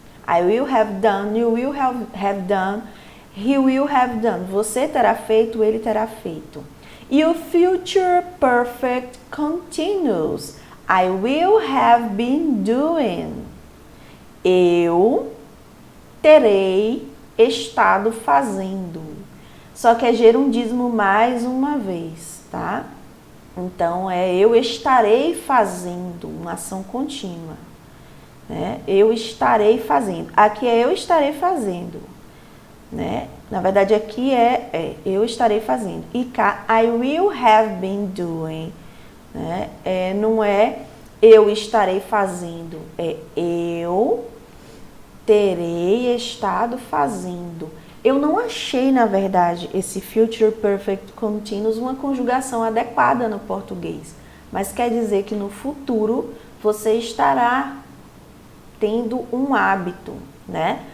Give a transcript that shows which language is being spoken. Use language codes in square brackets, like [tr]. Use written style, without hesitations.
[en] I will have done, you will have done, he will have done. [pt] Você terá feito, ele terá feito. E o future perfect continuous. [en] I will have been doing. [pt] Eu terei estado fazendo. Só que é gerundismo mais uma vez, tá? Então, eu estarei fazendo, uma ação contínua, né? Eu estarei fazendo. Aqui é eu estarei fazendo, né? Na verdade, aqui eu estarei fazendo. [en] E cá, I will have been doing, né? [pt] Não é eu estarei fazendo, eu terei estado fazendo. Eu não achei, na verdade, esse Future Perfect Continuous uma conjugação adequada no português. Mas quer dizer que no futuro você estará tendo um hábito, né?